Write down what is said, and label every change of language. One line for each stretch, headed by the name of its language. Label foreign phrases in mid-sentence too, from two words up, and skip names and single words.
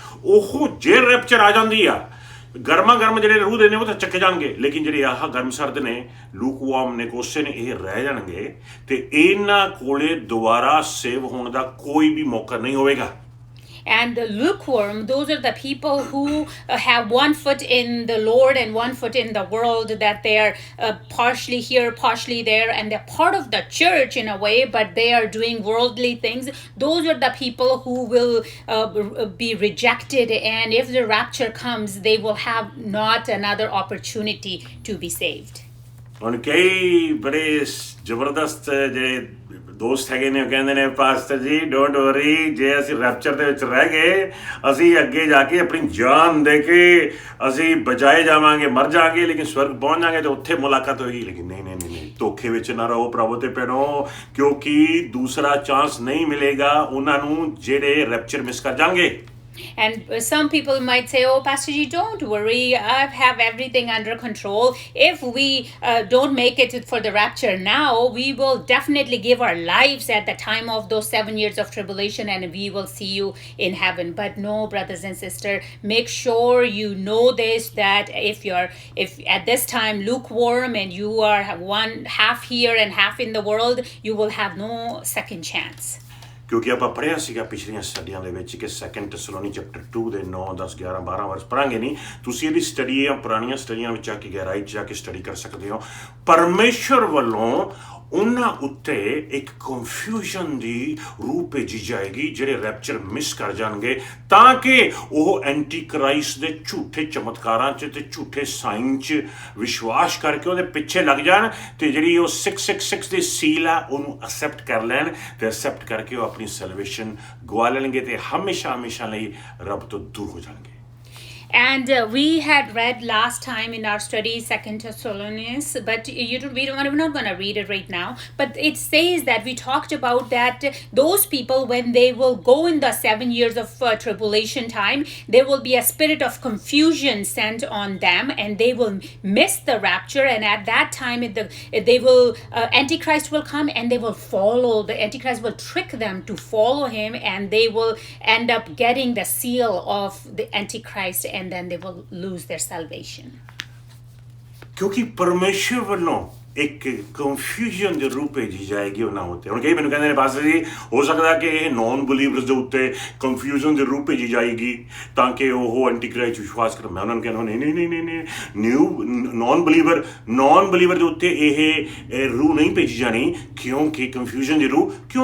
Punjabi: ਉਹ ਜੇ ਰੈਪਚਰ ਆ ਜਾਂਦੀ ਆ, ਗਰਮਾ ਗਰਮ ਜਿਹੜੇ ਰੂਹ ਦੇ ਨੇ ਉਹ ਤਾਂ ਚੱਕੇ ਜਾਣਗੇ, ਲੇਕਿਨ ਜਿਹੜੇ ਆਹ ਗਰਮ ਸਰਦ ਨੇ, ਲੂਕਵਾਰਮ ਨੇ, ਕੋਸੇ ਨੇ, ਇਹ ਰਹਿ ਜਾਣਗੇ ਤੇ ਇਹਨਾਂ ਕੋਲੇ ਦੁਬਾਰਾ ਸੇਵ ਹੋਣ ਦਾ ਕੋਈ ਵੀ ਮੌਕਾ ਨਹੀਂ ਹੋਵੇਗਾ।
English: And the lukewarm, those are the people who have one foot in the Lord and one foot in the world, that they are partially here, partially there, and they're part of the church in a way, but they are doing worldly things. Those are the people who will be rejected, and if the rapture comes, they will have not another opportunity to be saved.
Punjabi: ਹੁਣ ਕਈ ਬੜੇ ਜ਼ਬਰਦਸਤ ਜਿਹੜੇ ਦੋਸਤ ਹੈਗੇ ਨੇ, ਉਹ ਕਹਿੰਦੇ ਨੇ ਪਾਸਟਰ ਜੀ
English: don't worry,
Punjabi: ਜੇ ਅਸੀਂ ਰੈਪਚਰ ਦੇ ਵਿੱਚ ਰਹਿ ਗਏ, ਅਸੀਂ ਅੱਗੇ ਜਾ ਕੇ ਆਪਣੀ ਜਾਨ ਦੇ ਕੇ ਅਸੀਂ ਬਚਾਏ ਜਾਵਾਂਗੇ, ਮਰ ਜਾਵਾਂਗੇ, ਲੇਕਿਨ ਸਵਰਗ ਪਹੁੰਚ ਜਾਵਾਂਗੇ ਤੇ ਉੱਥੇ ਮੁਲਾਕਾਤ ਹੋਏਗੀ। ਲੇਕਿਨ ਨਹੀਂ, ਧੋਖੇ ਵਿੱਚ ਨਾ ਰਹੋ, ਪ੍ਰਭੂ ਤੇ ਪੈਣੋ, ਕਿਉਂਕਿ ਦੂਸਰਾ ਚਾਂਸ ਨਹੀਂ ਮਿਲੇਗਾ ਉਹਨਾਂ ਨੂੰ ਜਿਹੜੇ
English: rapture miss
Punjabi: ਕਰ ਜਾਣਗੇ।
English: And some people might say, oh, Pastor Ji, don't worry. I have everything under control. If we don't make it for the rapture now, we will definitely give our lives at the time of those 7 years of tribulation, and we will see you in heaven. But no, brothers and sisters, make sure you know this, that if at this time lukewarm and you are one half here and half in the world, you will have no second chance.
Punjabi: ਕਿਉਂਕਿ ਆਪਾਂ ਪੜ੍ਹਿਆ ਸੀਗਾ ਪਿਛਲੀਆਂ ਸਟੱਡੀਆਂ ਦੇ ਵਿੱਚ ਕਿ 2 ਥੈਸਲੋਨੀ ਚੈਪਟਰ 2 ਦੇ 9, 10, 11, 12 ਵਰਸ ਪੜ੍ਹਾਂਗੇ ਨਹੀਂ, ਤੁਸੀਂ ਇਹਦੀ ਸਟੱਡੀ ਜਾਂ ਪੁਰਾਣੀਆਂ ਸਟੱਡੀਆਂ ਵਿੱਚ ਜਾ ਕੇ ਗਹਿਰਾਈ 'ਚ ਜਾ ਕੇ ਸਟੱਡੀ ਕਰ ਸਕਦੇ ਹੋ। ਪਰਮੇਸ਼ਰ ਵੱਲੋਂ ਉਹਨਾਂ ਉੱਤੇ ਇੱਕ ਕਨਫਿਊਜ਼ਨ ਦੀ ਰੂਹ ਭੇਜੀ ਜਾਏਗੀ ਜਿਹੜੇ
English: rapture miss
Punjabi: ਕਰ ਜਾਣਗੇ, ਤਾਂ ਕਿ ਉਹ ਐਂਟੀ ਕ੍ਰਾਈਸਟ ਦੇ ਝੂਠੇ ਚਮਤਕਾਰਾਂ 'ਚ ਤੇ ਝੂਠੇ ਸਾਈਨ 'ਚ ਵਿਸ਼ਵਾਸ ਕਰਕੇ ਉਹਦੇ ਪਿੱਛੇ ਲੱਗ ਜਾਣ, ਤੇ ਜਿਹੜੀ ਉਹ 666 ਦੀ ਸੀਲ ਆ ਉਹਨੂੰ ਅਸੈਪਟ ਕਰ ਲੈਣ, ਤੇ ਅਸੈਪਟ ਕਰਕੇ ਉਹ ਆਪਣੀ ਸੈਲਵੇਸ਼ਨ ਗਵਾ ਲੈਣਗੇ ਤੇ ਹਮੇਸ਼ਾ ਲਈ ਰੱਬ ਤੋਂ ਦੂਰ ਹੋ ਜਾਣਗੇ।
English: And we had read last time in our study Second Thessalonians, but we're not going to read it right now. But it says that we talked about that those people, when they will go in the 7 years of tribulation time, there will be a spirit of confusion sent on them, and they will miss the rapture. And at that time, they will Antichrist will come, and they will follow the Antichrist, will trick them to follow him, and they will end up getting the seal of the Antichrist, and then they will lose their salvation.
Punjabi: ਕਿਉਂਕਿ ਪਰਮੇਸ਼ਰ ਵੱਲੋਂ ਇੱਕ ਕਨਫਿਊਜ਼ਨ ਦੇ ਰੂਪ ਭੇਜੀ ਜਾਏਗੀ ਉਹਨਾਂ ਉੱਤੇ। ਹੁਣ ਕਈ ਮੈਨੂੰ ਕਹਿੰਦੇ ਨੇ ਪਾਸਟਰ ਜੀ, ਹੋ ਸਕਦਾ ਕਿ ਇਹ
English: non believers
Punjabi: ਦੇ ਉੱਤੇ ਕਨਫਿਊਜ਼ਨ ਦੇ ਰੂਪ ਭੇਜੀ ਜਾਏਗੀ ਤਾਂ ਕਿ ਉਹ ਐਂਟੀਕ੍ਰਾਈਸਟ ਵਿਸ਼ਵਾਸ ਕਰਨ। ਮੈਂ ਉਹਨਾਂ ਨੂੰ ਕਹਿੰਦਾ ਨਹੀਂ,
English: non believer
Punjabi: ਦੇ ਉੱਤੇ ਇਹ ਰੂਹ ਨਹੀਂ ਭੇਜੀ ਜਾਣੀ, ਕਿਉਂਕਿ ਕਨਫਿਊਜ਼ਨ ਦੀ ਰੂਹ, ਕਿਉਂ?